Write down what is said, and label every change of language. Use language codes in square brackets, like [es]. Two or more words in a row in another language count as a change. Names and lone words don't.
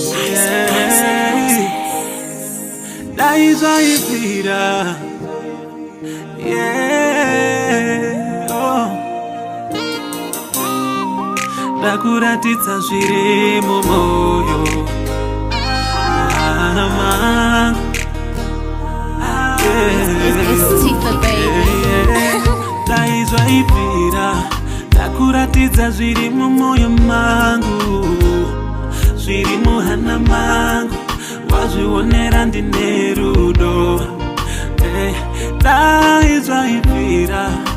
[sn] Yeah. Dai zvaibvira. Yeah. Oh. Ndakuratidza zviri mumwoyo. Mama. [en] Yeah. It's, it's Tifa, baby. Yeah. [sn] Dai zvaibvira. Ndakuratidza zviri mumwoyo mangu. Zviri muhana mangu. Wazvionera ndine rudo. Eh, dai zvaibvira.